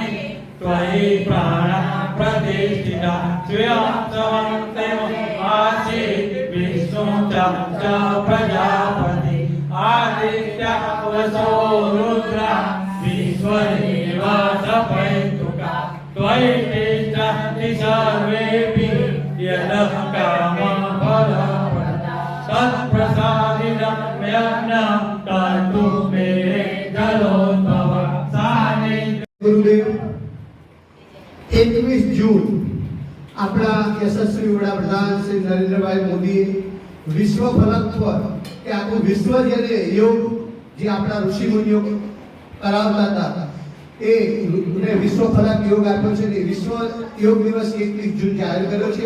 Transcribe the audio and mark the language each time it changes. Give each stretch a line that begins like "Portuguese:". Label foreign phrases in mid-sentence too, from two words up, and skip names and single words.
Sanskrit: त्वयि प्राणा प्रतिष्ठिता श्रियं समन्तं आसीत् विष्णु च प्रजापति आदित्य वसो रुद्र विश्वदेवा सपैतुका त्वयि तिष्ठन्ति सर्वेऽपि यतः कामं फलप्रदा तत्प्रसादितं यज्ञं कर्तुं मे जलोद्भव सानिध्य।
Gujarati: गुरुदेव 21 जून આપણા યશસ્વી વડાપ્રધાન શ્રી નરેન્દ્રભાઈ મોદીએ વિશ્વ ફલક પર કે આખું વિશ્વ જેને યોગ જે આપણા ઋષિ મુનિઓ કરાવતા હતા એ વિશ્વ ફલક યોગ આપ્યો છે ને વિશ્વ યોગ દિવસ 21 જૂન જાહેર કર્યો છે।